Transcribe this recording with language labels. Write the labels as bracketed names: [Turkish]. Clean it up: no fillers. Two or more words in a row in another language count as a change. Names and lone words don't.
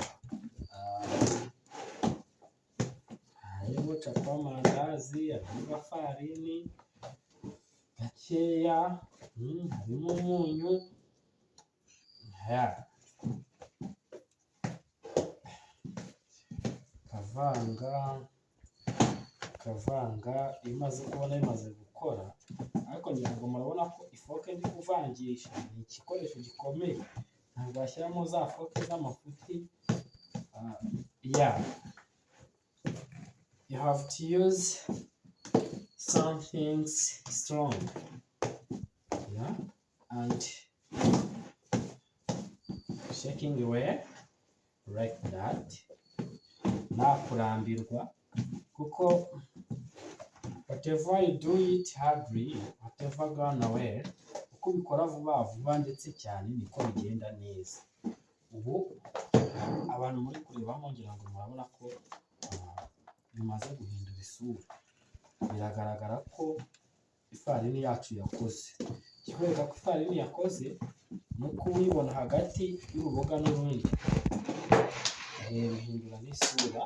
[Kinyarwanda] harimo capati, harimo ifarini gakeya, harimo umunyu, ukavanga iyo umaze kubona bimaze gukora. Ariko ngira ngo murabona ko ifoke ndi kuvangisha ni igikoresho gikomeye, ntabwo washyiramo za foke z'amafuti. [English] You have to use something strong, and shaking away like that, [Kinyarwanda] nta kurambirwa, kuko [English] whatever you do it hardly, whatever gone away, [Kinyarwanda] uko ubikora vuba vuba ndetse cyane niko bigenda neza. Ubu abantu muri kurebamo ngira ngo murabona ko bimaze guhindura isura, biragaragara ko ifarini yacu yakoze. Ikikwereka ko ifarini yakoze ni uko uyibona hagati y'uruboga n'urundi, bihindura n'isura.